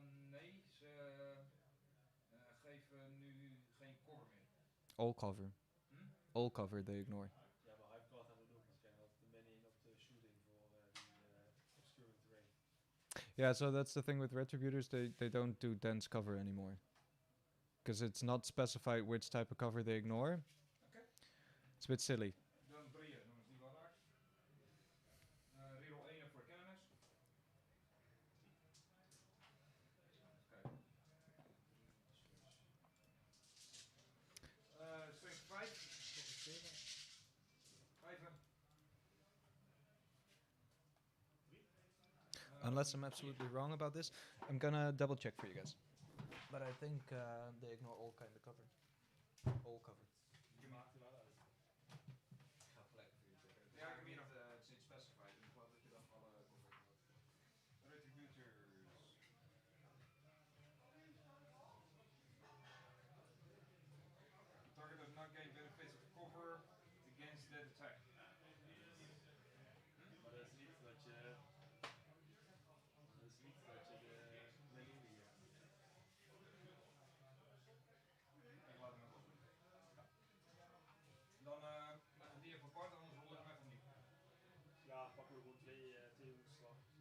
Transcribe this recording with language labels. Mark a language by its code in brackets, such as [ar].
[nl] Nee, ze geven nu geen cover meer. [en] All cover. Hm? All cover they ignore. [nl] Ja, maar Hiveguard hebben we ook. Want krijgen altijd de manning op de shooting voor die obscuring terrain. [en] Yeah, so that's the thing with retributors, they don't do dense cover anymore. Because it's not specified which type of cover they ignore. [nl] Oké. [en] It's a bit silly. [nl] Dan 3, dan is die wel raakt. Reroll 1 voor cannons. Kijk. [en] Strength 5. 5. Unless I'm absolutely wrong about this, I'm gonna double check for you guys. But I think they ignore all kind of cover. All cover. [nl] Je maakt er wel uit. Ik ga gelijk voor je checken. Ja, ik heb hier nog. Het is niet specified. Ik geloof dat je dan alle cover ignore. [en] Retributors. Target does not gain benefits of cover against that attack. [nl] Maar dat is niet dat je... Dat is niet dat je de manning niet hebt. Ik laat hem even doen. Dan leggen we die even apart, anders rol ik hem even opnieuw. Ja, pakken we gewoon twee hoeken straf.